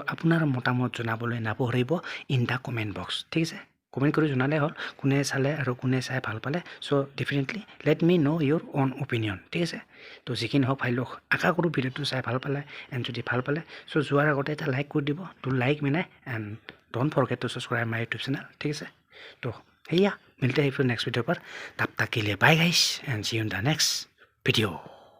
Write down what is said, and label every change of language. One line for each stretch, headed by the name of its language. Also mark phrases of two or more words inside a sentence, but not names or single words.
Assamese: আপোনাৰ মতামত জনাবলৈ নাপাহৰিব
English: in the comment box
Assamese: ঠিক আছে কমেণ্ট কৰি জনালে হ'ল কোনে চালে আৰু কোনে চাই ভাল পালে
English: so definitely let me know your own opinion
Assamese: ঠিক আছে তো যিখিনি হওক ভাই লোক আশা কৰোঁ ভিডিঅ'টো চাই ভাল পালে এণ্ড যদি ভাল পালে চ' যোৱাৰ আগতে এটা লাইক কৰি দিব
English: to like
Assamese: মানে
English: and don't forget to subscribe my YouTube channel
Assamese: ঠিক আছে তো সেয়া
Hindi: मिलते हैं फिर नेक्स्ट वीडियो पर तब तक के लिए
English: bye guys and see you in the next video